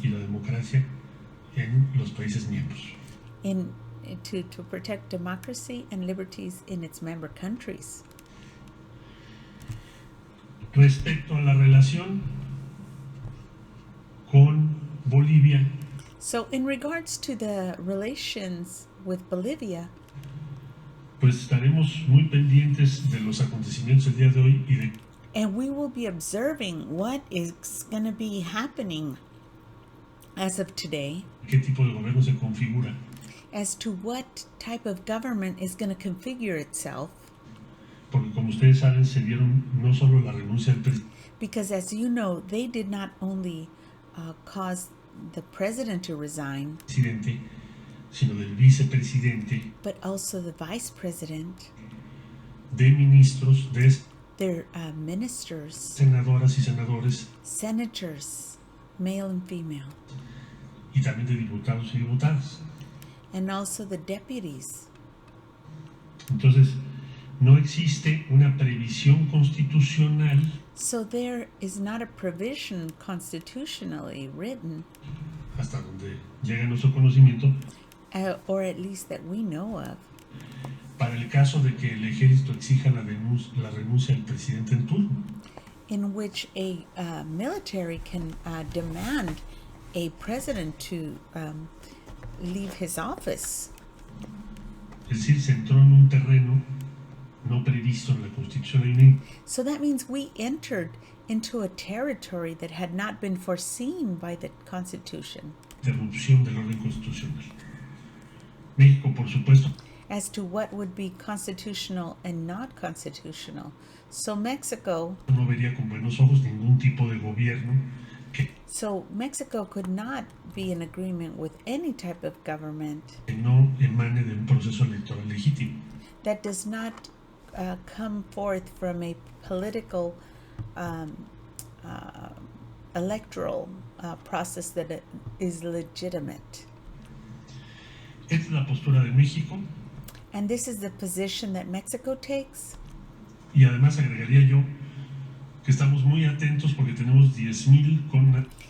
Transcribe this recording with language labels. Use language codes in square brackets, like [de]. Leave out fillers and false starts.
[es] y la democracia en los países miembros. [en] to protect democracy and liberties in its member countries. [es] Respecto a la relación con Bolivia, [en] So, in regards to the relations with Bolivia, [es] pues estaremos muy pendientes de los acontecimientos del día de hoy y de [en] and we will be observing what is going to be happening as of today, [es] qué tipo de gobierno se configura, [en] as to what type of government is going to configure itself. [es] porque como ustedes saben se dieron no solo la renuncia del [en] Because, as you know, they did not only cause the president to resign, [es] presidente, sino del vicepresidente, [en] but also the vice president, [es] de ministros, de [en] their ministers, [es] senadoras y senadores, [en] senators, male and female, [es] y también de diputados y diputadas. [en] and also the deputies. [es] Entonces, no existe una previsión constitucional [en] So there is not a provision constitutionally written, [es] hasta donde llega nuestro conocimiento, [en] or at least that we know of, [es] para el caso de que el ejército exija la renuncia del presidente en turno. [en] in which a military can demand a president to leave his office. [es] Es decir, se entró en un terreno no previsto en la Constitución. Hay una [en] So that means we entered into a territory that had not been foreseen by the Constitution [es] interrupción del orden constitucional. México, por supuesto, [en] as to what would be constitutional and not constitutional. So Mexico [es] no vería con buenos ojos ningún tipo de gobierno [en] Mexico could not be in agreement with any type of government [es] que no emane de un proceso electoral legítimo. [en] that does not come forth from a political electoral process that is legitimate. [es] Esta es la postura de México, [en] And this is the position that Mexico takes. [es] y además agregaría yo que estamos muy atentos porque tenemos 10,000 con